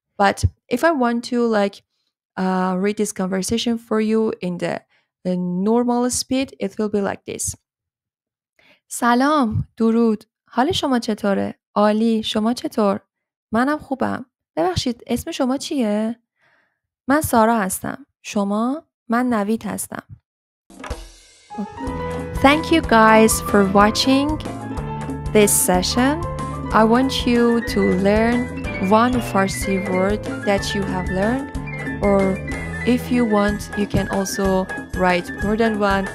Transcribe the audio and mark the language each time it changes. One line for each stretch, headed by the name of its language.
English: But if I want to read this conversation for you in the normal speed, it will be like this.
Persian: سلام، درود. حال شما چطوره؟ عالی، شما چطور؟ منم خوبم. ببخشید، اسم شما چیه؟ من سارا هستم. شما؟ من نوید هستم.
English: Thank you guys for watching this session. I want you to learn one Farsi word that you have learned, or if you want, you can also write more than one.